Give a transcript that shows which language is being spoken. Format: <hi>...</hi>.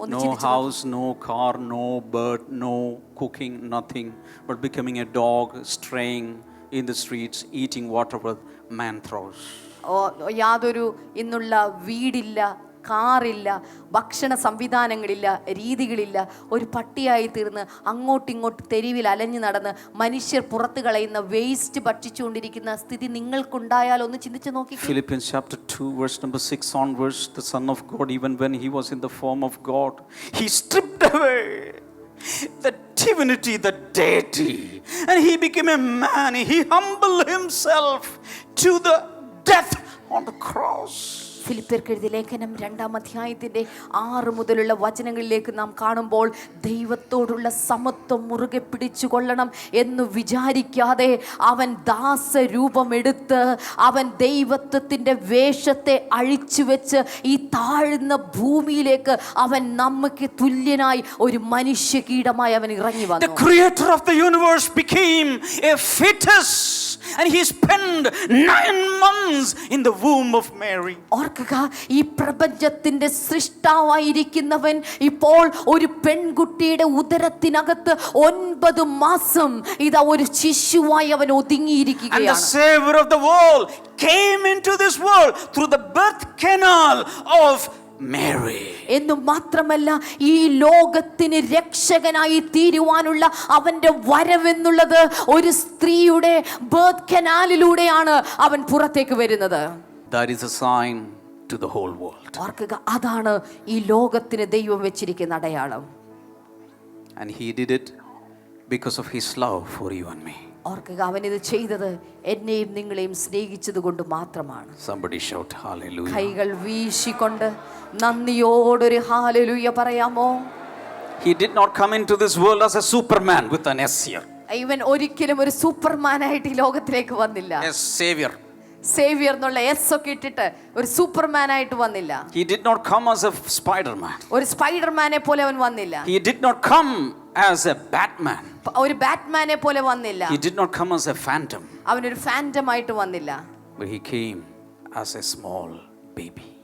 <en>No house, no car, no bird, no cooking, nothing, but becoming a dog straying in the streets, eating whatever man throws.</en> <ml>യാതൊരു ഇന്നുള്ള വീടില്ല, കാറില്ല, ഭക്ഷണ സംവിധാനങ്ങളില്ല, രീതികളില്ല. ഒരു പട്ടിയായി തീർന്ന് അങ്ങോട്ടിങ്ങോട്ട് തെരുവിൽ അലഞ്ഞു നടന്ന് മനുഷ്യർ പുറത്തു കളയുന്ന വേസ്റ്റ് ഭക്ഷിച്ചുകൊണ്ടിരിക്കുന്ന സ്ഥിതി നിങ്ങൾക്കുണ്ടായാൽ ഒന്ന് ചിന്തിച്ചു നോക്കി.</ml> <en>Philippians chapter 2 verse number 6 onwards, the Son of God, even when he was in the form of God, he stripped away the divinity, the deity, and he became a man. He humbled himself to the death on the cross.</en> <ml>ഫിലിപ്പിയർക്ക് എഴുതിയ ലേഖനം 2-ാം അധ്യായത്തിൻ്റെ 6 മുതലുള്ള വചനങ്ങളിലേക്ക് നാം കാണുമ്പോൾ ദൈവത്തോടുള്ള സമത്വം മുറുകെ പിടിച്ചു കൊള്ളണം എന്ന് വിചാരിക്കാതെ അവൻ ദാസരൂപമെടുത്ത് അവൻ ദൈവത്വത്തിൻ്റെ വേഷത്തെ അഴിച്ചു വെച്ച് ഈ താഴ്ന്ന ഭൂമിയിലേക്ക് അവൻ നമുക്ക് തുല്യനായി ഒരു മനുഷ്യ കീടമായി അവൻ ഇറങ്ങി വന്നു.</ml> <en>The creator of the universe became a fetus and he spent 9 months in the womb of Mary.</en> <ml>ഓർക്കുക, ഈ പ്രപഞ്ചത്തിന്റെ സൃഷ്ടാവായിരിക്കുന്നവൻ ഇപ്പോൾ ഒരു പെൺകുട്ടിയുടെ ഉദരത്തിനകത്ത് 9 മാസം ഇതാ ഒരു ശിശുവായി അവൻ ഒതുങ്ങിയിരിക്കുകയാണ്.</ml> <en>And the savior of the world came into this world through the birth canal of Mary.</en> <ml>എന്നു മാത്രമല്ല, ഈ ലോകത്തിന് രക്ഷകനായി തീരുവാനുള്ള അവന്റെ വരവെന്നുള്ളത് ഒരു സ്ത്രീയുടെ ബർത്ത് കനാലിലൂടെയാണ് അവൻ പുറത്തേക്ക് വരുന്നത്.</ml> <en>That is a sign to the whole world.</en> <ml>ഓർക്കുക, അതാണ് ഈ ലോകത്തിന് ദൈവം വെച്ചിരിക്കുന്ന അടയാളം.</ml> <en>And he did it because of his love for you and me.</en> <ml>ഓർക്കുക, അവൻ ഇത് ചെയ്തത് എന്നെയും നിങ്ങളെയും സ്നേഹിച്ചത് കൊണ്ട് മാത്രമാണ്.</ml> <en>Somebody shout hallelujah.</en> <ml>കൈകൾ വീശിക്കൊണ്ട് നന്ദിയോടൊരു ഹല്ലേലൂയ പറയാമോ?</ml> <en>He did not come into this world as a superman with an S here.</en> <ml>ഇവൻ ഒരിക്കലും ഒരു സൂപ്പർമാനായിട്ട് ഈ ലോകത്തിലേക്ക് വന്നില്ല.</ml> <en>A savior.</en> <ml>സേവിയർ എന്നുള്ള എസ് ഒക്കെ ഇട്ടിട്ട് ഒരു സൂപ്പർമാനായിട്ട് വന്നില്ല.</ml> <en>He did not come as a Spider-Man.</en> <ml>ഒരു സ്പൈഡർമാനെ പോലെ അവൻ വന്നില്ല.</ml> <en>He did not come as a Batman.</en> <ml>ഒരു ബാറ്റ്മാനെ പോലെ വന്നില്ല.</ml> <en>He did not come as a phantom.</en> <ml>അവനൊരു ഫാന്റം ആയിട്ട് വന്നില്ല.</ml> <en>But he came as a small baby.</en>